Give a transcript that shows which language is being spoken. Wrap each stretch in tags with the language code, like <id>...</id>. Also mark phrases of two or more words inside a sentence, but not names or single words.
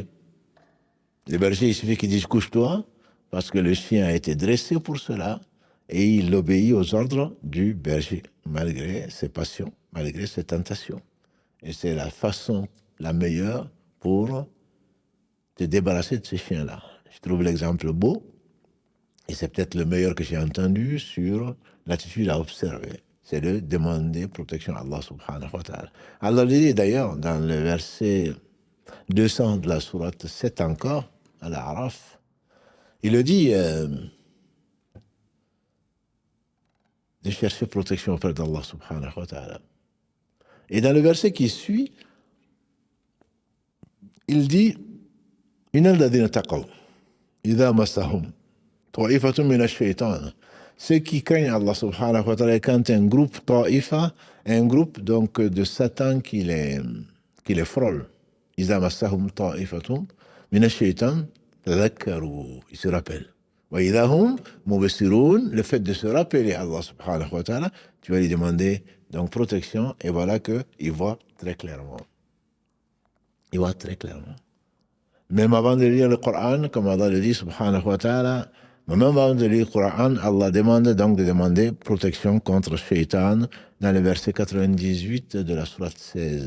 <fr>Le berger, il suffit qu'il dise, couche-toi, parce que le chien a été dressé pour cela, et il obéit aux ordres du berger, malgré ses passions, malgré ses tentations. Et c'est la façon la meilleure pour te débarrasser de ces chiens-là. Je trouve l'exemple beau, et c'est peut-être le meilleur que j'ai entendu sur l'attitude à observer. C'est de demander protection à Allah</fr> <ar>سبحانه وتعالى.</ar> <fr>Allah le dit d'ailleurs dans le verset 200 de la sourate 7 encore, à l'Araf, il le dit de chercher protection auprès d'Allah</fr> <ar>سبحانه وتعالى.</ar> <fr>Et dans le verset qui suit, il dit</fr> <ar>إن الذين اتقوا إذا مسهم طائف من الشيطان.</ar> <fr>Ceux qui craignent Allah</fr> <ar>سبحانه وتعالى,</ar> <fr>quand un groupe ta'ifa, un groupe donc de Satan qui les frôle.</fr> <ar>إذا مسهم طائف من الشيطان تذكروا,</ar> <fr>ils se rappellent.</fr> <ar>وإذا هم مبصرون,</ar> <fr>le fait de se rappeler Allah</fr> <ar>سبحانه وتعالى,</ar> <fr>tu vas lui demander donc protection, et voilà qu'il voit très clairement. Il voit très clairement. Même avant de lire le Coran, comme Allah le dit,</fr> <ar>سبحانه وتعالى,</ar> <fr>Même avant de lire le Coran, Allah demande donc de demander protection contre Shaitan dans le verset 98 de la sourate 16.</fr>